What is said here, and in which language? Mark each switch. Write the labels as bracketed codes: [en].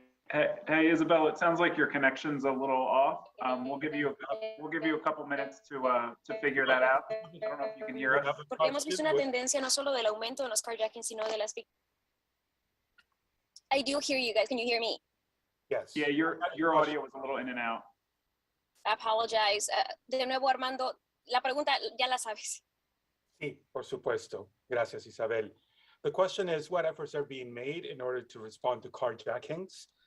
[en] Hey, Isabel, it sounds like your connection's a little off. We'll give you a couple minutes to figure that out. I don't know if you can hear us. [es] Porque hemos visto una tendencia no solo del aumento de los carjackings, sino de las víctimas. [en] I do hear you guys. Can you hear me? Yes. Yeah, your audio was a little in and out. I apologize. [es] De nuevo, Armando, la pregunta ya la sabes. Sí, por supuesto. Gracias, Isabel. [en] The question is, what efforts are being made in order to respond to carjackings?